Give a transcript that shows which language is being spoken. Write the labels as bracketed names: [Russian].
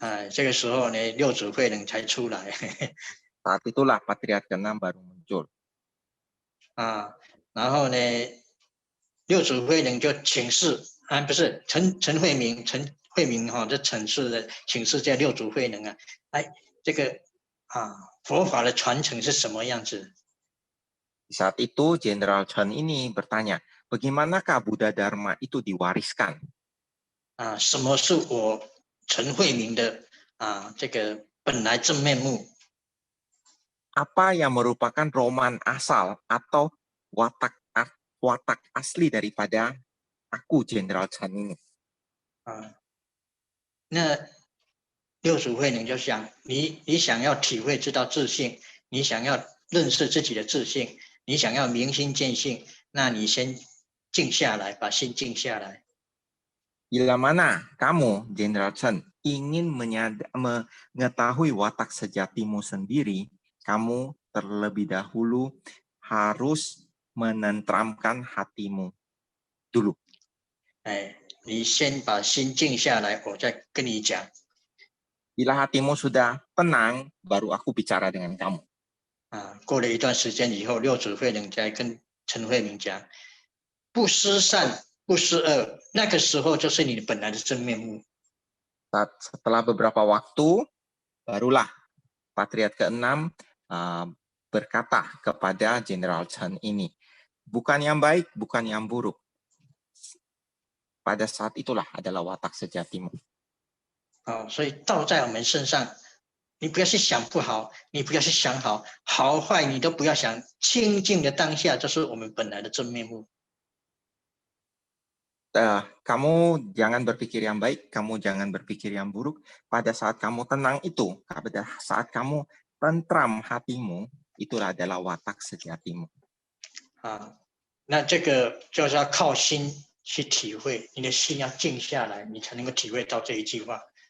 [Chinese] 这个时候呢，六祖慧能才出来。 [Indonesian] Saat itulah Patriark ke-6 baru muncul. [Chinese] 然后呢，六祖慧能就请示不是陈慧明就请示这六祖慧能这个佛法的传承是什么样子？ [Indonesian] Saat itu Jenderal Chen ini bertanya, bagaimanakah Buddha Dharma itu diwariskan? [Chinese] 什么是我陈慧明的这个本来真面目？ [Indonesian] Apa yang merupakan roman asal atau watak asli daripada aku Jenderal Chen ini? [Chinese] 那六祖慧能就想，你想要体会知道自性，你想要认识自己的自性，你想要明心见性，那你先静下来，把心静下来。 [Indonesian] Bila mana kamu, Jenderal Chen, ingin mengetahui watak sejatimu sendiri, kamu terlebih dahulu harus menenteramkan hatimu dulu. [Chinese] 你先把心静下来，我再跟你讲。 [Indonesian] Bila hatimu sudah tenang, baru aku bicara dengan kamu. [Chinese] 过了一段时间以后，六祖慧能在跟陈慧明讲，不思善，不思恶，那个时候就是你本来的真面目。 [Indonesian] Setelah beberapa waktu, barulah Patriark ke-6 berkata kepada Jenderal Chen ini, bukan yang baik, bukan yang buruk. Pada saat itulah adalah watak sejatimu. [Chinese] 所以道在我们身上，你不要去想不好，你不要去想好，好坏你都不要想，清净的当下就是我们本来的真面目。 [Indonesian] kamu jangan berpikir yang baik, kamu jangan berpikir yang buruk. Pada saat kamu tenang itu, pada saat kamu tentram hatimu, itulah adalah watak sejatimu. [Chinese] 那这个就是要靠心去体会，你的心要静下来，你才能够体会到这一句话。